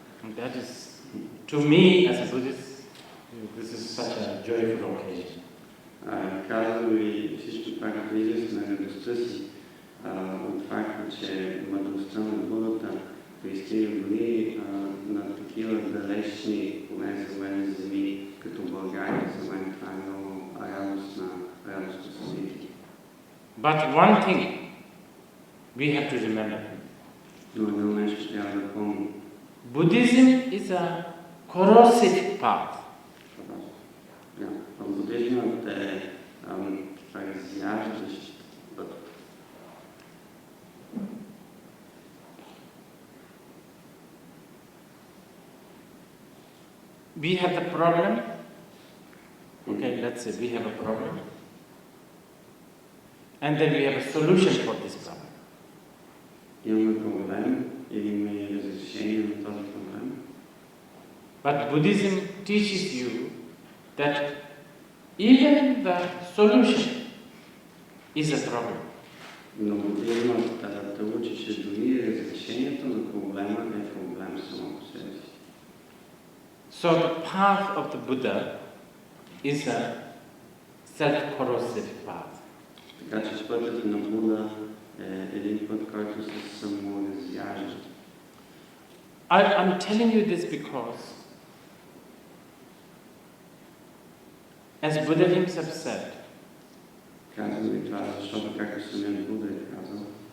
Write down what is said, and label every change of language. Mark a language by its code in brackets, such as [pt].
[en] And that is, to me as a Buddhist, this is such a joyful occasion. [bg] Казвам ви всичко това, като израз на радостта си от факта, че мъдростта на Будата пристига дори на такива далечни, поне за мен, земи, като България. За мен това е много радостно събитие. [en] But one thing we have to remember. [bg] Но едно нещо трябва да помним. [en] Buddhism is a corrosive path. [bg] Будизмът е разяждащ път. [en] We have the problem. Okay, let's say we have a problem. And then we have a solution for this problem. [bg] Имаме проблем и имаме разрешение на този проблем. [en] But Buddhism teaches you that even the solution is a problem. [bg] Но будизмът те учи, че дори разрешението на проблема е проблем само по себе си. [en] So the path of the Buddha is a self-corrosive path. [bg] Така че пътят на Буда е един път, който се саморазяжда. [en] I'm telling you this because, as Buddha himself said, [bg] казвам ви това, защото както самият Буда е казал,